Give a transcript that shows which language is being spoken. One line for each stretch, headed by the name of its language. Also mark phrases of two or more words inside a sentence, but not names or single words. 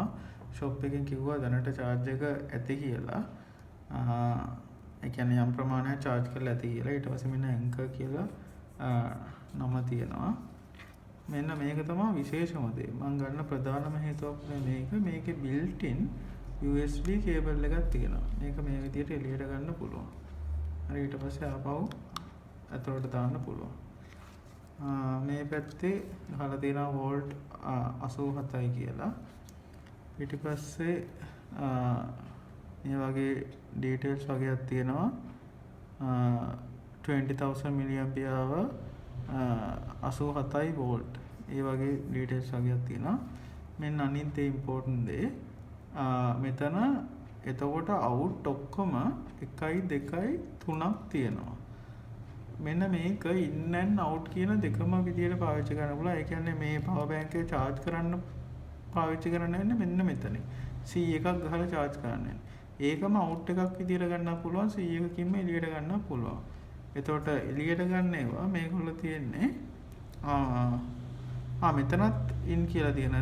Sinhala: ෂොප් එකෙන් කිව්වා දැනට charge එක ඇති කියලා. ඒ කියන්නේ යම් ප්‍රමාණයක් charge කරලා ඇති කියලා. ඊට පස්සේ මෙන්න ඇන්කර් කියලා නම තියෙනවා. මෙන්න මේක තමයි විශේෂම දේ. මම ගන්න ප්‍රධානම හේතුව මේකේ
English: built in USB cable
Sinhala: එකක් තියෙනවා. මේක මේ විදිහට එළියට ගන්න පුළුවන්. හරි ඊට පස්සේ ආපහු ඇතුළට දාන්න පුළුවන්. මේ පැත්තේ ගහලා තියෙනවා වෝල්ට් 87යි කියලා. ඊට පස්සේ මේ වගේ ඩීටේල්ස් වගේක් තියෙනවා. 20000
English: milli ampere hour
Sinhala: 87යි වෝල්ට්. ඒ වගේ ඩීටේල්ස් වගේක් තියෙනවා. මෙන්න අනිත් ඉම්පෝටන්ට් දේ මෙතන එතකොට අවුට් ඔක්කොම 1 2 3ක් තියෙනවා. මෙන්න මේක
English: in and out
Sinhala: කියන දෙකම විදියට පාවිච්චි කරන්න පුළුවන්. ඒ කියන්නේ මේ
English: power bank
Sinhala: එක charge කරන්න පාවිච්චි කරන්න වෙන්නේ මෙන්න මෙතන. C එකක් ගහලා charge කරන්න. ඒකම out එකක් විදියට ගන්නත් පුළුවන්. C එකකින්ම එළියට ගන්නත් පුළුවන්. එතකොට එළියට ගන්න ඒවා මේගොල්ලෝ තියෙන්නේ මෙතනත් in කියලා තියෙනවා.